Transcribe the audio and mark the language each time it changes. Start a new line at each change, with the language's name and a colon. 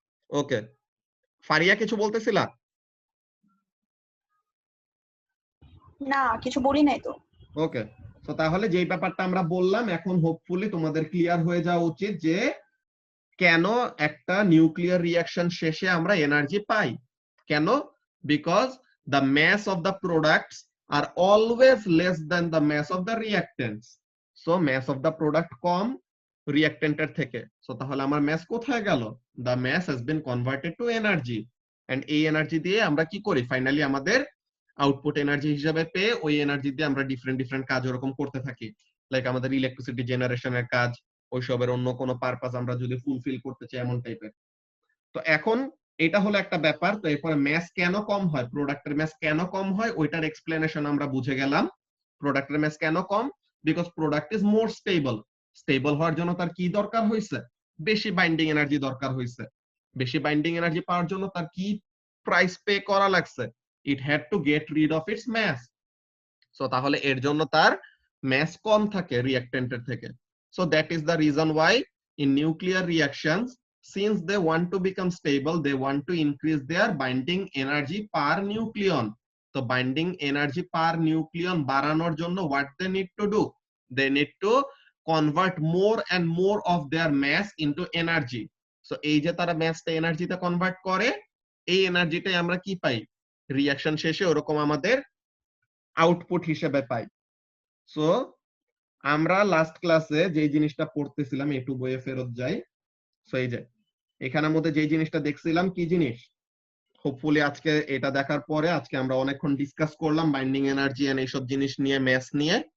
Bangla: ওকে, ফারিয়া কিছু বলতেছিলা? না, কিছু বলি নাই তো। ওকে, তো তাহলে যেই ব্যাপারটা আমরা বললাম এখন হোপফুলি তোমাদের ক্লিয়ার হয়ে যাওয়া উচিত যে কেন একটা নিউক্লিয়ার রিঅ্যাকশন শেষে আমরা এনার্জি পাই। কেন?
English: Because the mass of the products are always less than the mass of the reactants. So mass of the product কম reactant এর থেকে।
Bangla: সো তাহলে আমার mass কোথায় গেল?
English: The mass has been converted to energy, and
Bangla: এই energy দিয়ে আমরা কি করি? ফাইনালি আমাদের আউটপুট এনার্জি হিসেবে পেয়ে ওই এনার্জি দিয়ে আমরা ডিফারেন্ট ডিফারেন্ট কাজ ওরকম করতে থাকি। লাইক আমাদের ইলেকট্রিসিটি জেনারেশনের কাজ, ওইসবের অন্য কোনো পারপাস আমরা যদি ফুলফিল করতে চাই, এমন টাইপের। তো এখন এটা হলো একটা ব্যাপার। তো এরপরে ম্যাস কেন কম হয়, প্রোডাক্টের ম্যাস কেন কম হয়, ওইটার এক্সপ্লেনেশন আমরা বুঝে গেলাম। প্রোডাক্টের ম্যাস কেন কম?
English: Because product is more stable.
Bangla: Stable হওয়ার জন্য তার কি দরকার হয়েছে? বেশি বাইন্ডিং এনার্জি দরকার হয়েছে। বেশি বাইন্ডিং এনার্জি পাওয়ার জন্য তার কি প্রাইস পে করা লাগছে?
English: It had to get rid of its mass.
Bangla: So তাহলে এর জন্য তার ম্যাস কম থাকে রিঅ্যাকট্যান্টের থেকে।
English: So that is the reason why in nuclear reactions, since they want to become stable, they want to increase their binding energy per nucleon. So binding energy per nucleon
Bangla: বাড়ানোর জন্য
English: what they need to do? They need to convert more and more of their mass into energy.
Bangla: So এই যে তারা ম্যাসটা এনার্জিতে convert করে, এই এনার্জিটাই আমরা কি পাই? Reaction শেষে ওরকম আমাদের আউটপুট হিসেবে পাই। সো আমরা লাস্ট ক্লাসে যে জিনিসটা পড়তেছিলাম, একটু বইয়ে ফেরত যাই। সো এই যে এখানের মধ্যে যে জিনিসটা দেখছিলাম, কি জিনিস? হোপফুলি আজকে এটা দেখার পরে আজকে আমরা অনেকক্ষণ ডিসকাস করলাম বাইন্ডিং এনার্জি এন্ড এইসব জিনিস নিয়ে, ম্যাস নিয়ে।